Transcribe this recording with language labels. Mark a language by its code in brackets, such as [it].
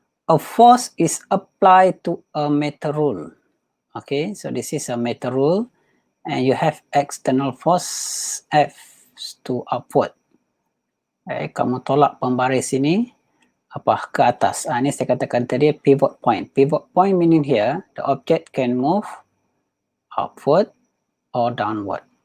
[en] A force is applied to a metal rule. Okay, so this is a metal rule, and you have external force F to upward. [ms] Kamu tolak pembaris ini ke atas. Ini saya katakan tadi pivot point. [en] Pivot point meaning here the object can move upward or downward.